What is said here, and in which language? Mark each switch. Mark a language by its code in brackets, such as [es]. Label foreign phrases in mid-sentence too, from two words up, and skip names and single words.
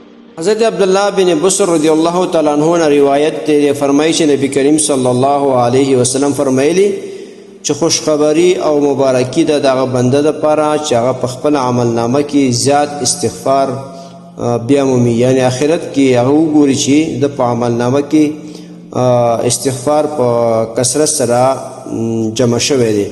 [ps] حضرت عبداللہ بن بصر [ar] رضی اللہ تعالیٰ عنہ [ps] نے روایت تے فرمائی چې نبی کریم [ar] صلی الله علیه وسلم [ps] فرمایلی چې خوشخبری او مبارکی ده دغه بنده دپاره چې هغه په خپل عملنامه کې زیات استغفار بیا مومي، یعنی آخرت کې هغه وګوري چې د په عملنامه کې استغفار په کثرت سره جمع شوی دی.